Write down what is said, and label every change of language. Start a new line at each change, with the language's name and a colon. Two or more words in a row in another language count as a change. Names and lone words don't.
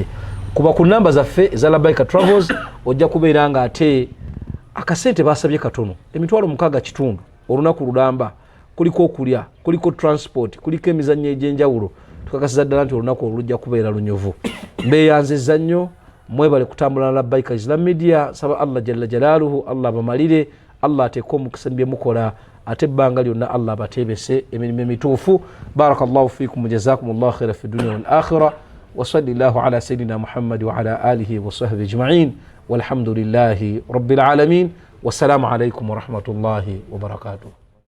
Ganda: Kuba ku namba zaffe eza Labbaika Travels ojja kubeera nga ate akasente basabye katono $60 kitundu olunaku lulamba, kuliko okulya, kuliko transport, kuliko emizannyo egy'enjawulo. Tukakasiza ddala nti olunaku olujja kubeera lunyuvu. Mbeeyanzizza nnyo, mwebale kutambula na Labbaika Islam Media. Saba Allah
Arabic: جل جلاله
Ganda: Allah bamalire, Allah ateeke omukisa bye mukola ate ebbanga lyonna Allah abateebese emirimu emituufu.
Arabic: بارك الله فيكم, جزاكم الله خيرا في الدنيا والآخرة. وصلى الله على سيدنا محمد وعلى آله وصحبه أجمعين والحمد لله رب العالمين والسلام عليكم ورحمة الله وبركاته.